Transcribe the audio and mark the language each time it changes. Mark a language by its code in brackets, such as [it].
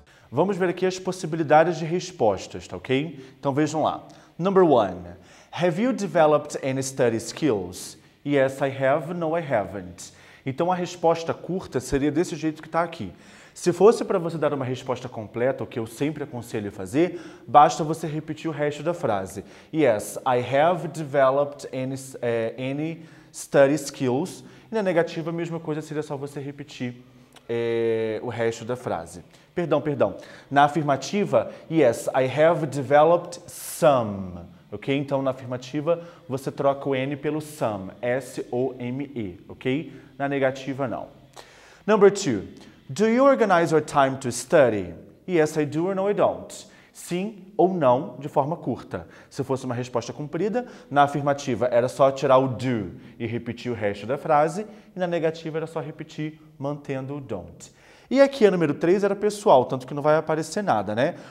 [pt] Vamos ver aqui as possibilidades de respostas, tá ok? Então vejam lá. [en] Number 1. Have you developed any study skills? Yes, I have. No, I haven't. [pt] Então a resposta curta seria desse jeito que está aqui. Se fosse para você dar uma resposta completa, o que eu sempre aconselho fazer, basta você repetir o resto da frase. Yes, I have developed any study skills. E na negativa a mesma coisa, seria só você repetir o resto da frase. Perdão. Na afirmativa, [en] yes, I have developed some. Ok? [pt] Então, na afirmativa, você troca o N pelo some. S-O-M-E. Ok? Na negativa, não. [en] Number 2. Do you organize your time to study? Yes, I do or no, I don't. [pt] Sim ou não, de forma curta. Se fosse uma resposta comprida, na afirmativa era só tirar o do e repetir o resto da frase, e na negativa era só repetir mantendo o don't. E aqui a número 3 era pessoal, tanto que não vai aparecer nada, né?